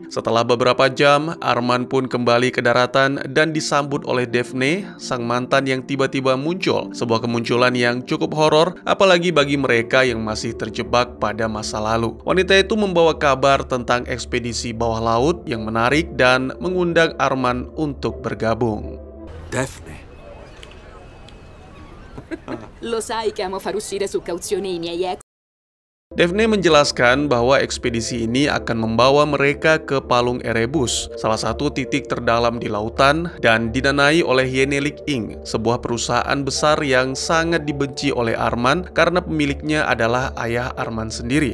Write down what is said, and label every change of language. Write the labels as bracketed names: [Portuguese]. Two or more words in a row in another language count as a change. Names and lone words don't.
[Indonesian] Setelah beberapa jam, Arman pun kembali ke daratan dan disambut oleh Daphne, sang mantan yang tiba-tiba muncul. Sebuah kemunculan yang cukup horor, apalagi bagi mereka yang masih terjebak pada masa lalu. Wanita itu membawa kabar tentang ekspedisi bawah laut yang menarik dan mengundang Arman untuk bergabung. Daphne. [Italian] Lo sai che amo far uscire su cauzione i miei ex. [Indonesian] Daphne menjelaskan bahwa ekspedisi ini akan membawa mereka ke Palung Erebus, salah satu titik terdalam di lautan, dan didanai oleh Yenelik Inc., sebuah perusahaan besar yang sangat dibenci oleh Arman karena pemiliknya adalah ayah Arman sendiri.